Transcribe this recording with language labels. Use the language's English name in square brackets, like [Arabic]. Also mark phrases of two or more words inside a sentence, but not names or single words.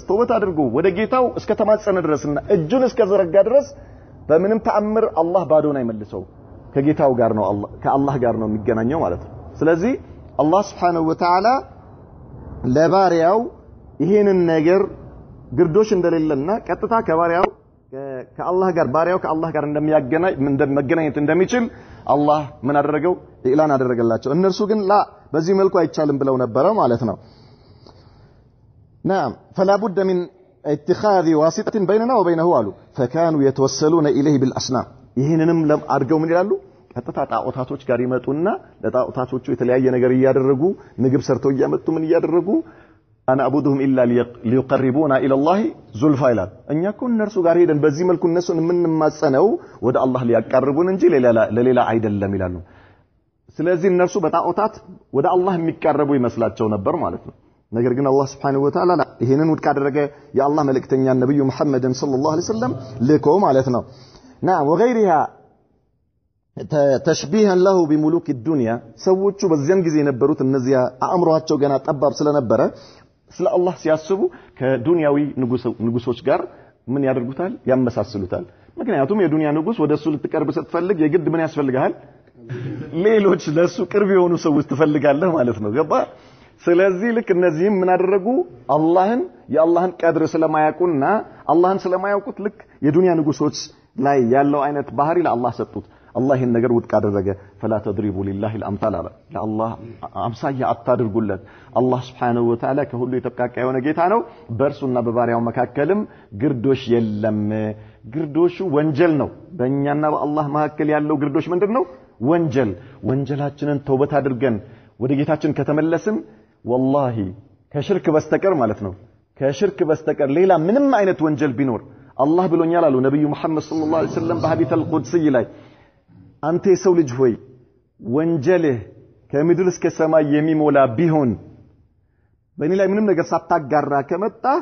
[Amharic] ተውበት አድርጎ ወደ ጌታው እስከ ተማጸነ ድረስና እጁን እስከ ዘረጋ ድረስ በምንም ተአምር አላህ ባዶን አይመልሰው ከጌታው ጋር ነው አላህ ከአላህ ጋር ነው የሚገናኘው ማለት ነው ስለዚህ አላህ [Arabic] سبحانه وتعالى [Amharic] ለባሪያው ይሄንን ነገር ግርዶሽ እንደሌለና ቀጥታ ከባሪያው ከአላህ ጋር ባሪያው ከአላህ ጋር እንደሚያገናኘት እንደሚችል አላህ ምን አደረገው ኢላን አደረገላቸው እነርሱ ግን ላ በዚህ መልኩ አይቻልም ብለው ነበር ማለት ነው [Arabic] نعم فلا بد من اتخاذ واسطة بيننا وبينه قالوا فكانوا يتوسلون إليه بالأصنام [Amharic] ይሄንንም አድርገው ምን ይላሉ ቀጥታ ጣዖታቶች ጋር ይመጡና ለጣዖታቶቹ የተለያየ ነገር ያደረጉ ምግብ ሰርተው ያመጡ ምን ያደረጉ [Arabic] انا اعبدهم الا ليقربونا الى الله زلفى [Amharic] ይላል እኛ እኮ እነርሱ ጋር ሄደን በዚህ መልኩ እነሱን የምንማጸነው ወደ አላህ ሊያቀርቡን እንጂ ለሌላ አይደለም ይላሉ ስለዚህ እነርሱ በጣዖታት ወደ አላህ የሚቀርቡ ይመስላቸው ነበር ማለት ነው ነገር ግን አላህ [Arabic] سبحانه وتعالى [Amharic] ይሄንን ውድቅ አደረገ የአላህ መልእክተኛ ነብዩ መሐመድን [Arabic] صلى الله عليه وسلم [Amharic] ልኮ ማለት ነው [Arabic] نعم وغيرها تشبيها له بملوك الدنيا [Amharic] ሰዎቹ በዚያን ጊዜ የነበሩት እነዚያ አእምሮአቸው ገና ጠባብ ስለነበረ ስለ አላህ ሲያስቡ ከዱንያዊ ንጉሶች ጋር ምን ያደርጉታል ያመሳስሉታል ምክንያቱም የዱንያ ንጉስ ወደሱ ልትቀርብ ስትፈልግ የግድ ምን ያስፈልጋል ሌሎች ለሱ ቅርብ የሆኑ ሰዎች ትፈልጋለህ ማለት ነው ገባ ስለዚህ ልክ እነዚህም ምን አደረጉ አላህን የአላህን ቀድር ስለማያውቁና አላህን ስለማያውቁት ልክ የዱንያ ንጉሶች ላይ ያለው አይነት ባህሪ ለአላህ ሰጡት አላህ ይሄን ነገር ውድቅ አደረገ [Arabic] فلا تضربوا لله الامثال [Amharic] ለአላህ አምሳያ አታድርጉለት አላህ [Arabic] سبحانه وتعالى [Amharic] ከሁሉ የተቃቃ የሆነ ጌታ ነው በእርሱና በባሪያው መካከልም ግርዶሽ የለም ግርዶሹ ወንጀል ነው በእኛና በአላህ መካከል ያለው ግርዶሽ ምንድነው ወንጀላችንን ተውበት አድርገን ወደ ጌታችን ከተመለስን والله ከሽርክ በስተቀር ማለት ነው ከሽርክ በስተቀር ሌላ ምንም አይነት ወንጀል ቢኖር አላህ ብሎኛል አሉ ነብዩ መሐመድ [Arabic] صلى الله عليه وسلم [Amharic] በሐዲስ አልቁድሲ ላይ አንተ የሰው ልጅ ሆይ ወንጀልህ ከምድር እስከ ሰማይ የሚሞላ ቢሆን በእኔ ላይ ምንም ነገር ሳታጋራ ከመጣ